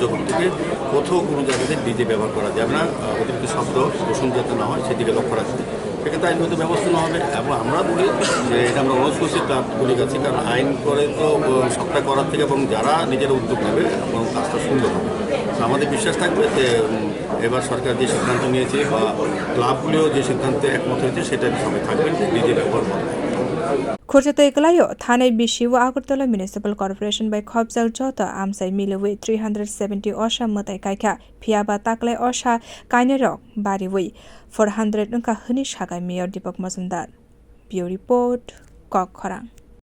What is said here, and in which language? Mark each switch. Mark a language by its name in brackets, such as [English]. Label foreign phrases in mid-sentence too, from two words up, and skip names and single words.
[Bangla] কমিটিকে কোথাও কোনো জায়গাতে ডিজে ব্যবহার করা যাবে না অতিরিক্ত শব্দ দূষণ যাতে না হয় সেদিকে লক্ষ্য রাখতে সেক্ষেত্রে আইনগত ব্যবস্থা না হবে এবং আমরা বলি যে এটা আমরা অনুরোধ করছি ক্লাবগুলির কাছে কারণ আইন করে তো সবটা করার থেকে এবং যারা নিজেরা উদ্যোগ নেবে এবং কাজটা সুন্দর হবে আমাদের বিশ্বাস থাকবে যে এবার সরকার যে সিদ্ধান্ত নিয়েছে বা ক্লাবগুলিও যে সিদ্ধান্তে একমত হয়েছে সেটা সবাই থাকবেন নিজে ব্যবহার করবেন [Kok Borok] Khurjata iklayo thanai bishiwa Agartala Municipal Corporation by khobjal jota amsai milewi 370 Mwtai kaikha phiaba taklai kainerok bariwi 400 nka huni shagai mayor Deepak Majumdar. [English] Bureau report [Kok Borok] koklam